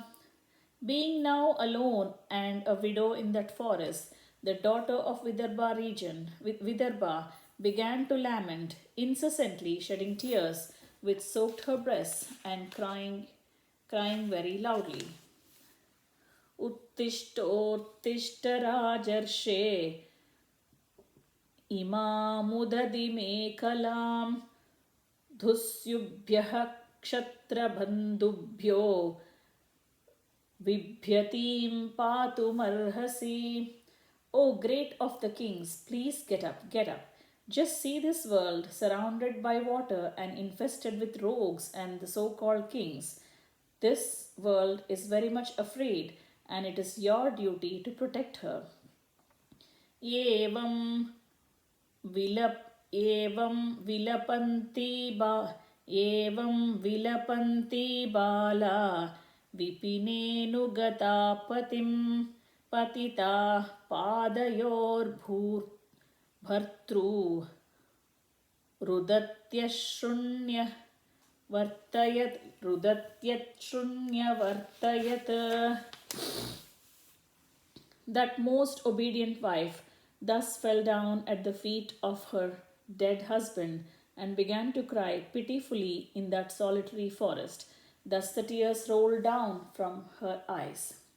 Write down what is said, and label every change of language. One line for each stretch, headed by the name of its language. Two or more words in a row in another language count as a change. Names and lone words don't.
English: Being now alone and a widow in that forest, the daughter of Vidarbha began to lament incessantly, shedding tears which soaked her breasts and crying very loudly.
Sanskrit: Uttishtottishta rajarshe imamudadime kalam dhusyubhyah kshatrabandhubhyo Vibhyatim patumarhasi.
English: O great of the kings, please get up, get up. Just see this world surrounded by water and infested with rogues and the so-called kings. This world is very much afraid, and it is your duty to protect her.
Sanskrit: Evam vilapanti bala Vipinenu gatapatim patita padayor bhartru rudatyashrunya vartayat.
English: That most obedient wife thus fell down at the feet of her dead husband and began to cry pitifully in that solitary forest. Thus the tears rolled down from her eyes.